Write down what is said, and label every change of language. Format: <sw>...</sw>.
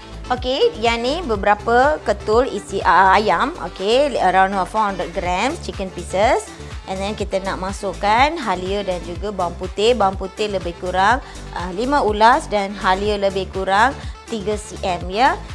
<ms>Okey, yang ni beberapa ketul isi ayam.</ms> <en>Okey, around 400 grams chicken pieces. And then</en> <ms>kita nak masukkan halia dan juga bawang putih. Bawang putih lebih kurang 5 ulas dan halia lebih kurang 3 cm ya.</ms>